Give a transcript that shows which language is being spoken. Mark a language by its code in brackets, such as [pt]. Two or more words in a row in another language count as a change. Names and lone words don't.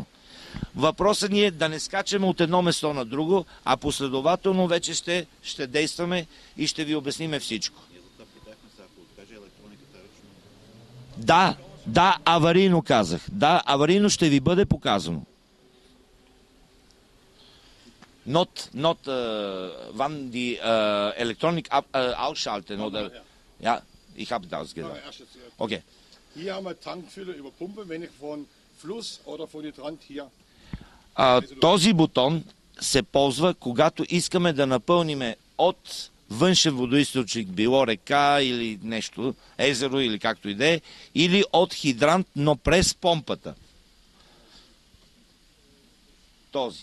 [bg] Въпросът ни е да не скачаме от едно место на друго, а последователно вече ще действаме и ще ви обясниме всичко. Да, аварийно казах. Да, аварийно ще ви бъде показано. [de] Not wann die Elektronik ausschalten oder... Ja, ich habe das gesagt. Okay. Hier haben wir Tankfüller über Pumpe, wenn ich von Fluss oder von Hydrant hier... [bg] Този бутон се ползва, когато искаме да напълниме от външен водоизточник, било река или нещо, езеро или както и да е, или от хидрант, но през помпата. Този.